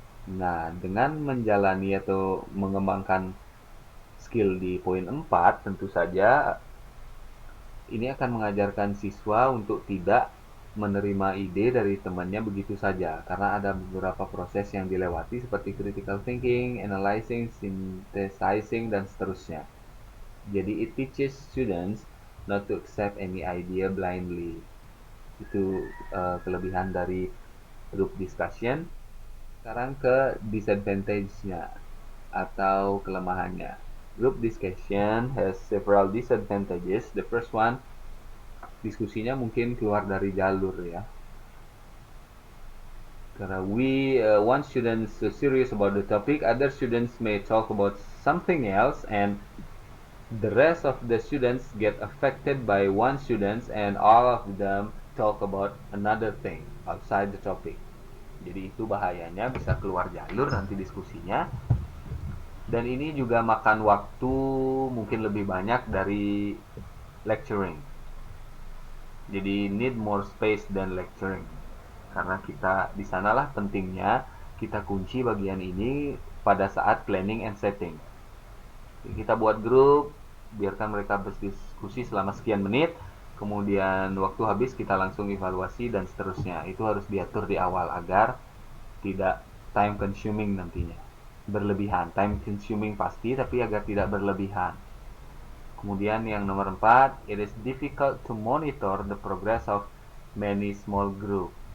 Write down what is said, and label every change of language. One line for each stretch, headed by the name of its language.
Indonesian: Nah, dengan menjalani atau mengembangkan skill di poin 4, tentu saja ini akan mengajarkan siswa untuk tidak menerima ide dari temannya begitu saja, karena ada beberapa proses yang dilewati seperti critical thinking, analyzing, synthesizing, dan seterusnya.
English: Jadi it teaches students not to accept any idea blindly.
Indonesian: Itu kelebihan dari group discussion. Sekarang ke disadvantage-nya atau kelemahannya.
English: Group discussion has several disadvantages. The first one,
Indonesian: diskusinya mungkin keluar dari jalur ya.
English: Karena one students serious about the topic, other students may talk about something else, and the rest of the students get affected by one student, and all of them talk about another thing outside the topic.
Indonesian: Jadi itu bahayanya, bisa keluar jalur nanti diskusinya. Dan ini juga makan waktu mungkin lebih banyak dari lecturing.
English: Jadi need more space than lecturing.
Indonesian: Karena kita di sanalah pentingnya kita kunci bagian ini pada saat planning and setting. Jadi kita buat grup, biarkan mereka berdiskusi selama sekian menit, kemudian waktu habis kita langsung evaluasi dan seterusnya. Itu harus diatur di awal agar tidak time consuming nantinya. Berlebihan, time consuming pasti, tapi agar tidak berlebihan. Kemudian yang nomor 4,
English: it is difficult to monitor the progress of many small group.